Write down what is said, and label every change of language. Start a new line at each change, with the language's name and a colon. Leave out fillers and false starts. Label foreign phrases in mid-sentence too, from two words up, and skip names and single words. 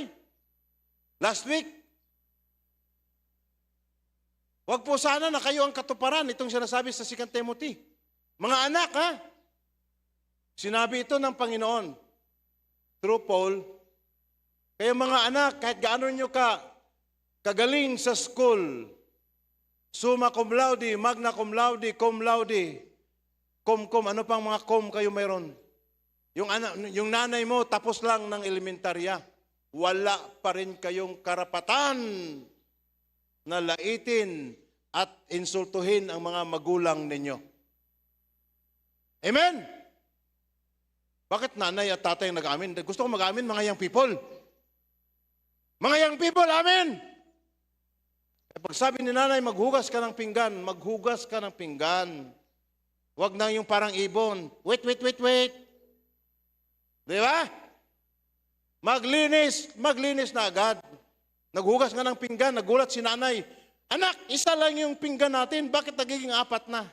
English: Last week,
Filipino: wag po sana na kayo ang katuparan itong sinasabi sa 2 Timothy. Mga anak, ha? Sinabi ito ng Panginoon through Paul. Kaya mga anak, kahit gaano nyo kagaling sa school,
Latin: summa cum laude, magna cum laude, cum,
Filipino: ano pang mga cum kayo mayroon? Yung nanay mo, tapos lang ng elementarya. Wala pa rin kayong karapatan na laitin at insultuhin ang mga magulang ninyo. Amen? Bakit nanay at tatay nag-amin? Gusto ko mag-amin, mga
English: young people.
Filipino: Mga
English: young people,
Filipino: amen! Pag sabi ni nanay, maghugas ka ng pinggan, maghugas ka ng pinggan. Huwag na yung parang ibon. Wait. Di ba? Maglinis na agad. Naghugas nga ng pinggan, nagulat si nanay. Anak, isa lang yung pinggan natin, bakit nagiging 4 na?